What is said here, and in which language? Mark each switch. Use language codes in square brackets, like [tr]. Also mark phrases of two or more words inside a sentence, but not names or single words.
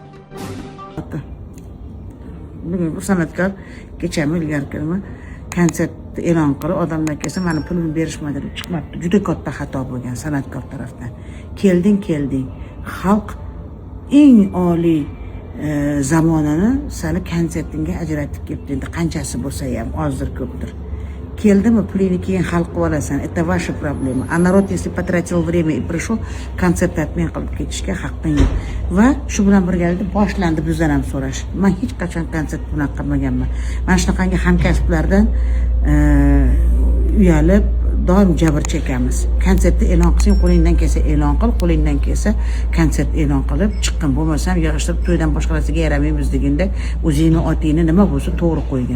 [uz] Bugun bu san'atkor kechami ilgarigimi konsert e'lon qilib, odamlar kelsa, meni pulimni berishmadi deb chiqmabdi. Juda katta xato bo'lgan san'atkor tarafdan. Kelding. Xalq eng oliy zamonini seni konsertingga ajratib kelibdi. Endi qanchasi bo'lsa ham, ozdir ko'pdir. Keldimi, pulini keyin hal qilib olasan. [ru] Это ваша проблема. А народ, если потратил время и пришел, [uz] konsert atmay qilib ketishga haqqing yo'q. Va shu bilan birgalikda boshlandi bizdan ham so'rash. Men hech qachon konsert bunaqa qilmaganman. Mana shunaqangi hamkasblardan uyalib doim jabr chekamiz. Konsertni e'lon qilsang, qo'lingdan kelsa e'lon qil, qo'lingdan kelsa konsert e'lon qilib chiqqin, bo'lmasam yig'ishtirib to'ydan boshqa narsaga yaramaymiz deganda o'zingni otingni nima bo'lsa to'g'ri qo'ygin.